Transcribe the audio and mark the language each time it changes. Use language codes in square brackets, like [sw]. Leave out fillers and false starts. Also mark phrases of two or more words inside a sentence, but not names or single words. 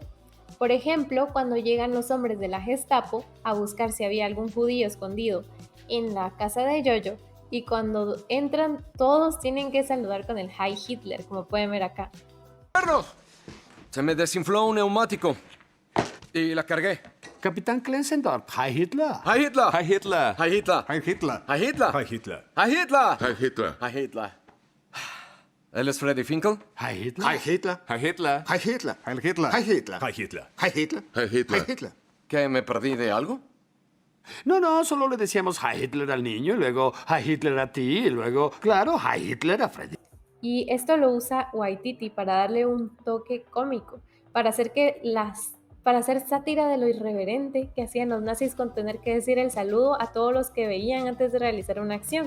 [es] Por ejemplo, cuando llegan los hombres de la Gestapo a buscar si había algún judío escondido en la casa de Jojo, y cuando entran todos tienen que saludar con el [de] Heil Hitler, [es] como pueden ver acá. Se me desinfló un neumático y la cargué. [de] Capitán Klensendorf, Heil Hitler. ¡Heil Hitler! Heil Hitler. ¡Heil Hitler! Heil Hitler. ¡Heil Hitler! Heil Hitler. ¡Heil Hitler! Heil Hitler. ¡Heil Hitler! [es] ¿Él es Freddy Finkel? [de] Heil Hitler. Heil Hitler. Heil Hitler. Heil Hitler. Heil Hitler. Heil Hitler. Heil Hitler. Heil Hitler. Heil Hitler. Heil Hitler. [es] ¿Que me perdí de algo? No, solo le decíamos [de] Heil Hitler [es] al niño, y luego [de] Heil Hitler [es] a ti, y luego, claro, [de] Heil Hitler [es] a Freddy. Y esto lo usa Waititi para darle un toque cómico, para hacer sátira de lo irreverente que hacían los nazis con tener que decir el saludo a todos los que veían antes de realizar una acción.